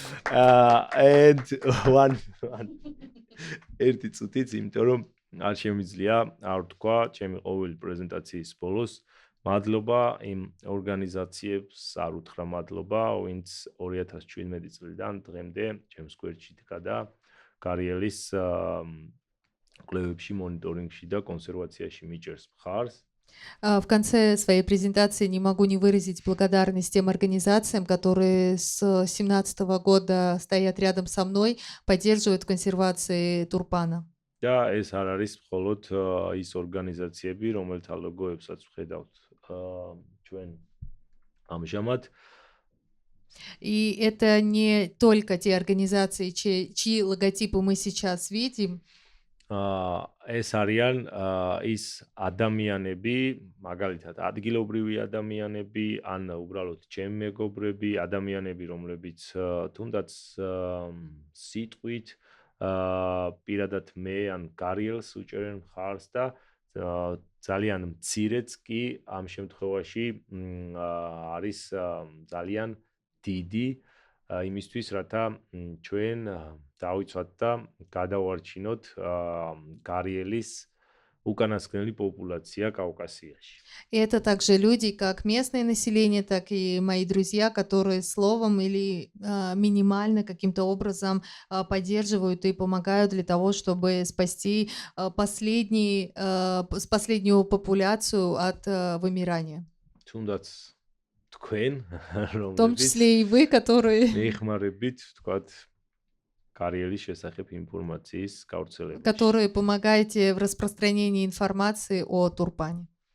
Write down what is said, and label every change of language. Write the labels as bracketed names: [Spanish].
[English] And one [Georgian] ერთი წუთიც, იმიტომ რომ არ შემიძლია არ თქვა ჩემი ყოველი პრეზენტაციის ბოლოს მადლობა იმ ორგანიზაციებს, არ უთხრა მადლობა, ვინც 2017 წლიდან დღემდე ჩემს გვერდში დგა და კარიელის კვლევებში, მონიტორინგში და კონსერვაციაში მიჭერს მხარს. [Russian] В конце своей презентации не могу не выразить благодарность тем организациям, которые с 2017 года стоят рядом со мной, поддерживают в консервации тюрпана. [Georgian] და ეს არ არის მხოლოდ ის ორგანიზაციები, რომელთა ლოგოებსაც ვხედავთ ჩვენ ამჟამად. [Russian] И это не только те организации, чьи логотипы мы сейчас видим. [Georgian] ეს არიან ის ადამიანები, მაგალითად ადგილობრივი ადამიანები, ან უბრალოდ ჩემი მეგობრები, ადამიანები, რომლებიც თუნდაც სიტყვით პირადად მე ან კარიელს უჭერენ მხარს და ძალიან მცირეც კი ამ შემთხვევაში არის ძალიან დიდი იმისთვის, რათა ჩვენ დავიცვათ და გადავარჩინოთ კარიელის უკანასკნელი პოპულაცია კავკასიაში. [Russian] И это также люди, как местное население, так и мои друзья, которые словом или минимально каким-то образом поддерживают и помогают для того, чтобы спасти последнюю популяцию от вымирания. [Georgian] თუნდაც თქვენ, [Russian] В том [Georgian] რომლებიც [Russian] числе и вы, которые [Georgian] ეხმარებით, ვთქვათ, კარიერის შესახებ ინფორმაციის გავრცელებაში. [Russian] помогаете в распространении информации о Турпане.